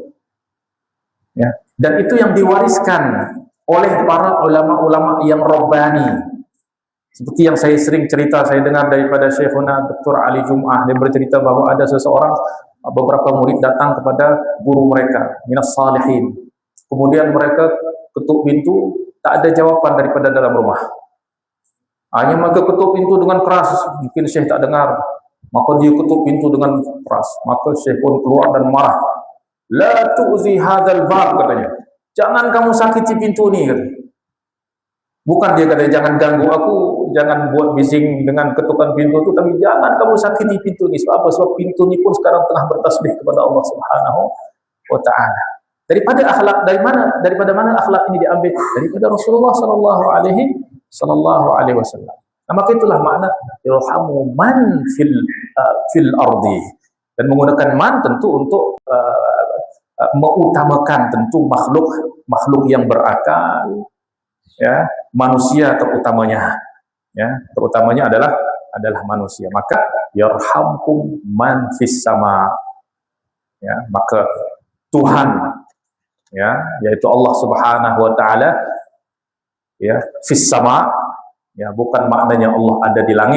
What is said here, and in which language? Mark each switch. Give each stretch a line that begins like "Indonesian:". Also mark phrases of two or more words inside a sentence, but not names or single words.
Malay: Ya. Dan itu yang diwariskan oleh para ulama-ulama yang rabbani. Seperti yang saya sering cerita, saya dengar daripada Syekhuna Dr. Ali Jum'ah, dia bercerita bahwa ada seseorang, beberapa murid datang kepada guru mereka,
Arabic: من الصالحين.
Malay: Kemudian mereka ketuk pintu, tak ada jawaban daripada dalam rumah. Hanya mereka ketuk pintu dengan keras, mungkin Syekh tak dengar. Maka dia ketuk pintu dengan keras. Maka Syekh pun keluar dan marah.
Arabic: لا تؤذ هذا الباب,
Malay: katanya. Jangan kamu sakiti pintu ni, katanya. Bukan dia kata jangan ganggu aku, jangan buat bising dengan ketukan pintu itu, tapi jangan kamu sakiti pintu ni. Sebab apa? Sebab pintu ni pun sekarang tengah bertasbih kepada
Arabic: الله سبحانه وتعالى.
Malay: Daripada mana akhlak ini diambil? Daripada Rasulullah
Arabic: صلى الله عليه وسلم.
Malay: Nah, maka itulah makna
Arabic: ارحموا من في الأرض,
Malay: dan menggunakan man tentu untuk mengutamakan tentu makhluk yang berakal, ya, manusia terutamanya, ya, terutamanya adalah manusia. Maka
Arabic: يرحمكم من في السماء,
Malay: ya, maka Tuhan, ya, yaitu
Arabic: الله سبحانه وتعالى,
Malay: ya,
Arabic: في السماء,
Malay: ya, bukan maknanya Allah ada di langit.